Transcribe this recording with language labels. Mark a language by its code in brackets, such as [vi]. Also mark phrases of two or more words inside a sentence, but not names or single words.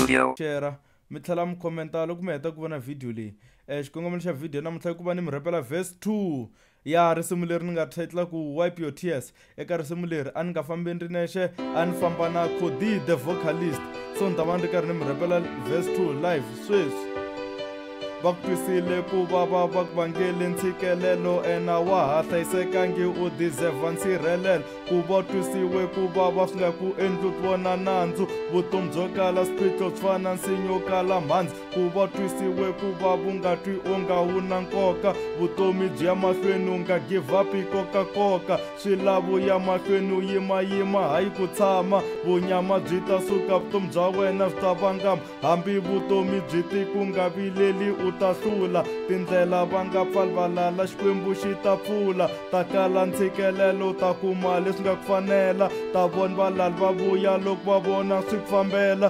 [ts] share mi tlhela mi commenta loko mi heta ku vona video leyi xikongomelo xa video namuntlha ku va ni mi rapela verse 2 ya risimu leri ni nga title ku [en] wipe your tears. [ts] Eka risimu leri a ni nga fambi ni ri nexe, a ni famba na Cody the vocalist, so ni ta va ni ri karhi ni mi rapela verse 2 live sweswi. Va ku twisile ku vava va ku vangele ntshikelelo, ena wa ha hlayisekangi u deserve nsirhelelo. Ku va twisiwe ku vava swi nga ku endli ku vona nandzu, vutomi byo kala swiphiqo swi fana nsinya kala mhandzi. Ku va twisiwe ku vava u nga twi onga wu na nkoka, vutomi byi ya mahlweni u nga [en] give up [ts] koka swilavo ya mahlweni u yimayima hayi ku tshama. Vunyama byi ta suka vutomi bya wena byi ta vangama, hambi vutomi byi ti ku nga vileli u ta hlula. Tindlela va nga pfali valala, xikwembu xi ta pfula. Ta kala ntshikelelo ta kuma leswi nga ku fanela, ta vona valali va vuya loko va vona swi ku fambela.